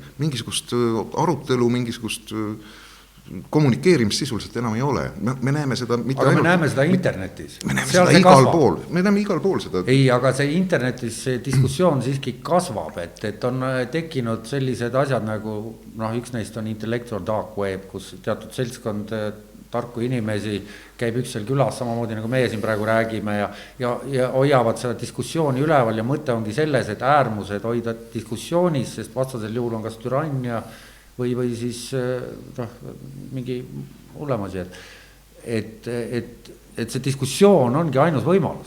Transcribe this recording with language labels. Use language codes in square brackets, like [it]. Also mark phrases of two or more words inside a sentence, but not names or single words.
[et] Mingisugust arutelu, mingisugust kommunikeerimist sisuliselt enam ei ole. Me näeme seda mitte aga me näeme seda internetis. Me näeme seda igal pool. Me näeme igal pool seda. Ei, aga see internetis see diskussioon siiski kasvab, et on tekkinud sellised asjad nagu, üks neist on [en] intellectual dark web, [et] kus teatud seltskond tarku inimesi, käib üks seal külas samamoodi nagu meie siin praegu räägime ja hoiavad seda diskussiooni üleval ja mõte ongi selles, et äärmused hoida diskussioonis, sest vastasel juhul on kas türannia või siis mingi hullem asi, et see diskussioon ongi ainus võimalus.